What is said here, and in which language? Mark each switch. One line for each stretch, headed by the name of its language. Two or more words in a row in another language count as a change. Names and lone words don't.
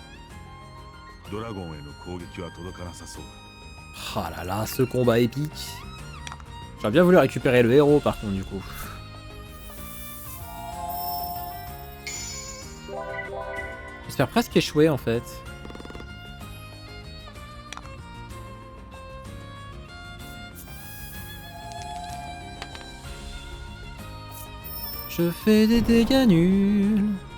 Japanese: ドラゴンへの攻撃は届かなさそうだ。
French: Ah là là, ce combat épique. J'aurais bien voulu récupérer le héros par contre du coup. J'espère presque échouer en fait. Je fais des dégâts nuls.